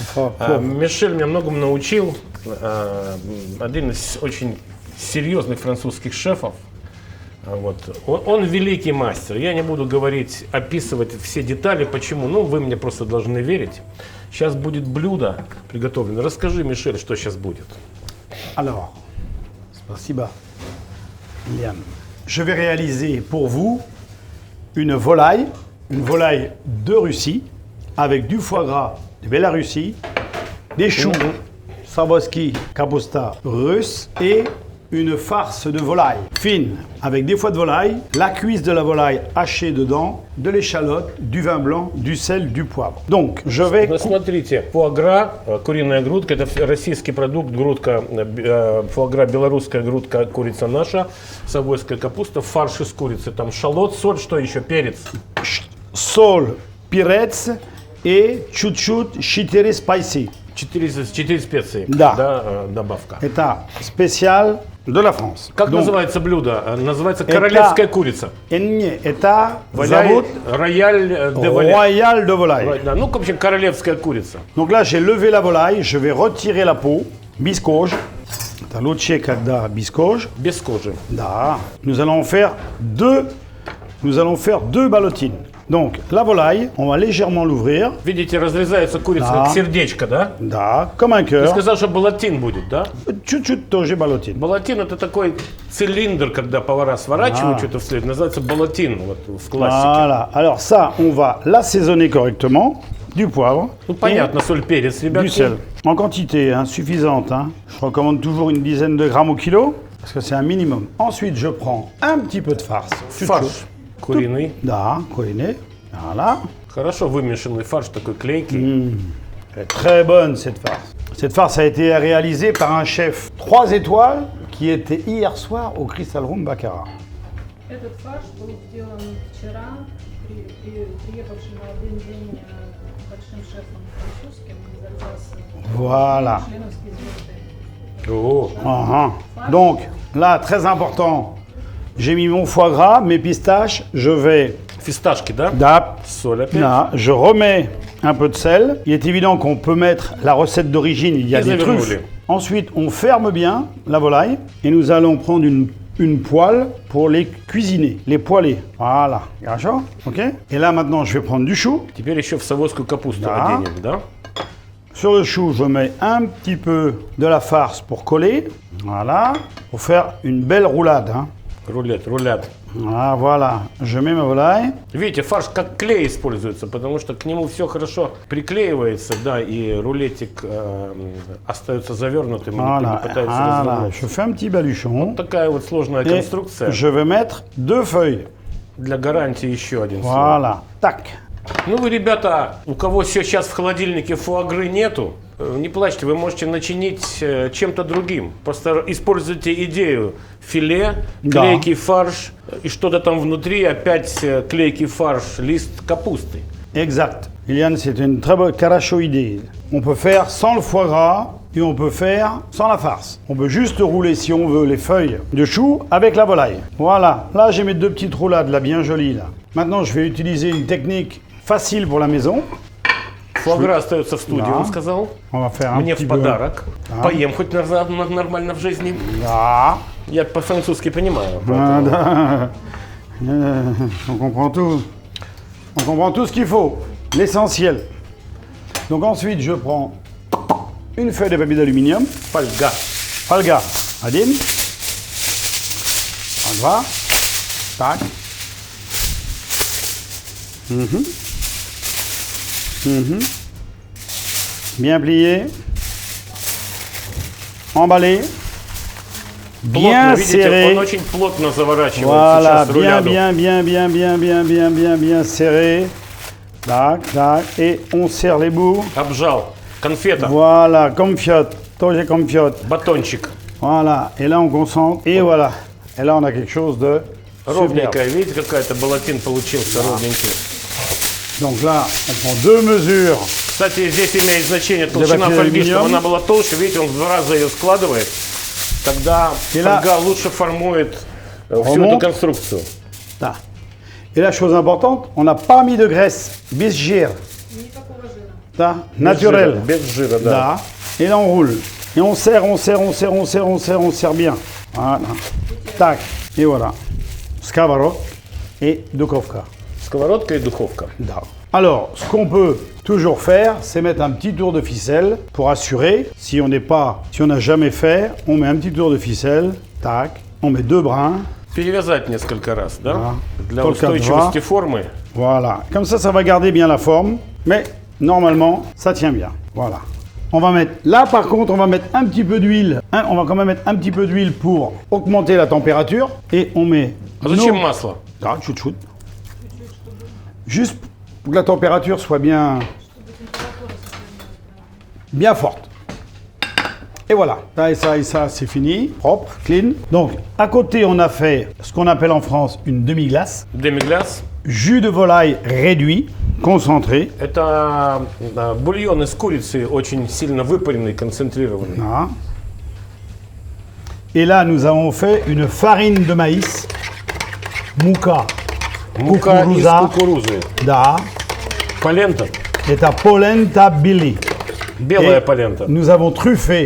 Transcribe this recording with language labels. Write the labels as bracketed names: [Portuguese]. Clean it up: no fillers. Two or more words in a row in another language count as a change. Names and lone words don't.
[Russian] Мишель меня многому научил. Один из очень серьезных французских шефов. Вот. Он великий мастер. Я не буду говорить, описывать все детали, почему. Ну, вы мне просто должны верить. Сейчас будет блюдо приготовлено. Расскажи, Мишель, что сейчас будет. Alors, спасибо, Ilian. [French] Je vais réaliser pour vous une volaille de Russie, avec du foie gras de Bélarussie, des choux Swarovski Kapusta russe et une farce de volaille fine avec des foies de volaille, la cuisse de la volaille hachée dedans, de l'échalote, du vin blanc, du sel, du poivre. Donc, je vais... [Russian] Ну, смотрите, фуагра, куриная грудка, это российский продукт, грудка, фуагра, белорусская грудка, курица наша, савойская капуста, фарш из курицы, там шалот, соль, что еще, перец? Соль, перец et чуть-чуть chitiri spicy. 4 специи, Да. Добавка. [French] Это специal de la France. [Russian] Как [French] Donc, [Russian] называется блюдо? Называется королевская курица. Это зовут [French] Royal de volaille. Royal de volaille. [Russian] Да, ну, в общем, королевская курица. [French] Donc là, j'ai levé la volaille, je vais retirer la peau, biskoj. [Russian] Это лучше, когда biskoj. Без кожи. Да. [French] Nous allons faire deux ballotines. Donc, la volaille, on va légèrement l'ouvrir. [Russian] Видите, разрезается курица, Да. как сердечко, да? Да, [French] comme un [Russian] Ты [French] cœur. [Russian] сказал, что балатин будет, да? Чуть-чуть тоже ballotine. Балатин — это такой цилиндр, когда повара сворачивают что-то вслед. Называется балатин, вот в классике. [French] Voilà. Alors ça, on va l'assaisonner correctement. Du poivre. [Russian] Ну, понятно, соль, перец, [French] Et du [Russian] ребятки. [French] sel. En quantité suffisante. Je recommande toujours une dizaine de grammes au kilo. Parce que c'est un minimum. Ensuite, je prends un petit peu de farce. [Russian] Фарш куриный. Да, куриный. Voilà. Хорошо вымешанный фарш, такой клейкий. [French] Elle est très bonne cette farce. Cette farce a été réalisée par un chef 3 étoiles qui était hier soir au Crystal Room Baccarat. [Russian] Этот фарш был сделан вчера приехавшим на один день большим шефом французским, назывался [French] Voilà. [Russian] членовский звезды. О, [French] Donc là, très important, j'ai mis mon foie gras, mes pistaches, je vais... [Russian] фисташки, да? Да, Соль опять. [French] là, je remets un peu de sel. Il est évident qu'on peut mettre la recette d'origine, il y a Et des [Russian] завернули. [French] truffes. Ensuite, on ferme bien la volaille et nous allons prendre une poêle pour les cuisiner, les poêler. [Russian] Voilà, хорошо, ok. [French] Et là, maintenant, je vais prendre du chou. [Russian] Теперь еще в савойскую капусту Да. оденем, да? [French] Sur le chou, je mets un petit peu de la farce pour coller. Voilà, pour faire une belle roulade. [Russian] Рулет. [French] Ah, voilà, je mets ma volaille. [Russian] Видите, фарш как клей используется, потому что к нему все хорошо приклеивается, да, и рулетик остается завернутым и не [French] Voilà, [Russian] пытается [French] voilà. [Russian] развернуться. [French] Je fais un petit baluchon. [Russian] Такая вот сложная [French] Et [Russian] конструкция. [French] je vais mettre 2 feuilles. [Russian] Для гарантии еще один слой. [French] Voilà, tac. [Russian] Ну вы, ребята, у кого сейчас в холодильнике фуагры нету, не плачьте, вы можете начинить чем-то другим. Просто используйте идею филе, Да. клейкий фарш и что-то там внутри, опять клейкий фарш, лист капусты. [French] Exact. Ilian, c'est une très bonne carachoïdée. On peut faire sans le foie gras et on peut faire sans la farce. On peut juste rouler, si on veut, les feuilles de chou avec la volaille. Voilà. Là, j'ai mes 2 petites roulades, là, bien jolies. Là. Maintenant, je vais utiliser une technique facile pour la maison. [Russian] Фуагра остается в студии, Да. он сказал. [French] On va faire un [Russian] Мне [French] petit [Russian] в [French] peu. [Russian] подарок. Поем хоть нормально в жизни. Ah, Я по-французски понимаю. ah, поэтому- [French] da. On comprend tout. On comprend tout ce qu'il faut. L'essentiel. Donc ensuite, je prends une feuille de papier d'aluminium. [Russian] Фольга. Фольга. Один. Два. Так. [French] Bien plié. Emballé. [Russian] Плотно, [French] Bien [Russian] видите, [French] serré. [Russian] он очень плотно заворачивается [French] Voilà, [Russian] сейчас [French] bien, [Russian] руляду. [French] bien serré. Tac, tac. Et on serre les bouts. [Russian] Обжал. Конфета. [French] Voilà, comme fiotte. Тоже comme fiotte. [Russian] Батончик. [French] Voilà. Et là, on concentre. Et voilà. Et là, on a quelque chose de [Russian] Ровненькая, видите, какая-то балатин получился ровненький. [French] Donc là, on prend 2 mesures. [Russian] Кстати, здесь имеет значение толщина [French] papier [Russian] фольги, чтобы [French] aluminium. [Russian] она была толще. Видите, он в 2 раза ее складывает. Тогда И là- фольга лучше формует всю [French] Remonte. [Russian] эту конструкцию. [French] Là. Et la chose importante, on n'a pas mis de graisse bichère, [Russian] Никакого жира. [French] là, naturelle. [Russian] Без жира, да. [French] Là. Et là, on roule. Et on serre, on serre, on serre, on serre, on serre, on serre bien. Voilà. Tac. Et voilà. Сковород et духовка. [Russian] Сковородка и духовка. Da. [French] Alors, ce qu'on peut toujours faire, c'est mettre un petit tour de ficelle pour assurer. Si on n'a jamais fait, on met un petit tour de ficelle. Tac. On met 2 brins. [Russian] Перевязать несколько раз, да? Да. Для Только устойчивости формы. [French] Voilà. Comme ça va garder bien la forme. Mais normalement, ça tient bien. Voilà. On va mettre. Là, par contre, on va mettre un petit peu d'huile. On va quand même mettre un petit peu d'huile pour augmenter la température. Et on met. [Russian] А зачем масло? [French] Ah, chut. Juste pour que la température soit bien forte. Et voilà, ça et ça, c'est fini, propre, clean. Donc, à côté, on a fait ce qu'on appelle en France une demi-glace. [Russian] Демигляс. [French] Jus de volaille réduit, concentré. [Russian] Это бульон из курицы, очень сильно выпаренный, концентрированный. [French] Voilà. Et là, nous avons fait une farine de maïs, mouka, [Russian] Мука из Кукуруза. кукурузы. da, Полента. [French] et polenta billy. [Russian] Белая [French] Et [Russian] полента. [French] nous avons truffé.